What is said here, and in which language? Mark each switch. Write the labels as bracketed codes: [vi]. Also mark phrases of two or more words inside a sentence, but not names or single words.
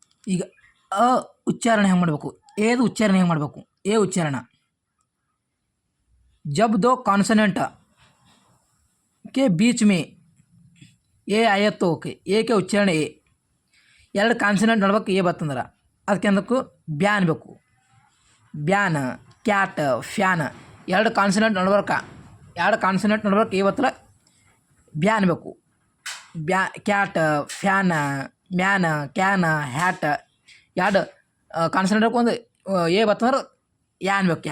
[kn] ಈಗ ಅ ಉಚ್ಚಾರಣೆ ಹೆಂಗೆ ಮಾಡಬೇಕು, ಏದು ಉಚ್ಚಾರಣೆ ಹೆಂಗೆ ಮಾಡಬೇಕು. [hi] ए उच्चारण जब दो कॉन्सोनेंट के बीच में ए आए तो ओके ए के उच्चारण ए [kn] ಎರಡು ಕಾನ್ಸನೆಂಟ್ ನೋಡ್ಬೇಕು ಎ ಬತ್ತಂದ್ರೆ ಅದಕ್ಕೆ ಅಂದಕ್ಕೂ ಬ್ಯಾ ಅನ್ಬೇಕು. ಬ್ಯಾನ್, ಕ್ಯಾಟ್, ಫ್ಯಾನ್ ಎರಡು ಕಾನ್ಸನೆಂಟ್ ನೋಡ್ಬೇಕು ಎ ಬತ್ತಲ ಬ್ಯಾ ಅನ್ಬೇಕು. ಬ್ಯಾ, ಕ್ಯಾಟ್, ಫ್ಯಾನ್, ಮ್ಯಾನ್, ಕ್ಯಾನ್, ಹ್ಯಾಟ್ ಎರಡು ಕಾನ್ಸನೆಂಟ್ ಒಂದು ಎ ಬತ್ತಂದ್ರೆ ಯಾ ಅನ್ಬೇಕು.